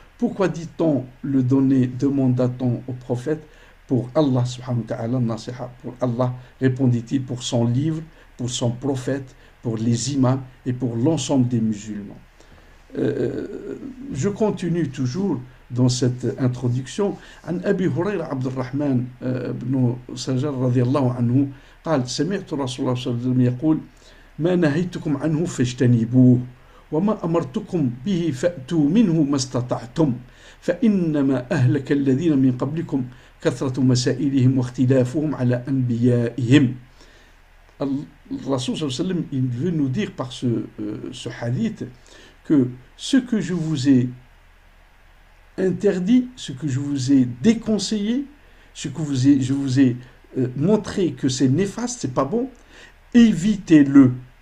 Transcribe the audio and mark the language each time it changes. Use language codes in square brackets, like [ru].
[fr] Pourquoi dit-on le donner, demanda-t-on au prophète? Pour Allah subhanahu wa ta'ala, nasiha, pour Allah, répondit-il, pour son livre, pour son prophète, pour les imams et pour l'ensemble des musulmans. Je continue toujours dans cette introduction. [ar] عن أبي هريرة عبد الرحمن بن سجر رضي الله عنه قال سمعت رسول الله صلى الله عليه وسلم يقول ما نهيتكم عنه فاجتنبوه وما أمرتكم به فأتوا منه ما استطعتم فإنما أهلك الذين من قبلكم كثرة مسائلهم واختلافهم على أنبيائهم. [fr] Le Rasoul sallallahu alayhi wa sallam, il veut nous dire par ce hadith que ce que je vous ai interdit, ce que je vous ai déconseillé, ce que je vous ai montré que c'est néfaste, c'est pas bon, évitez-le.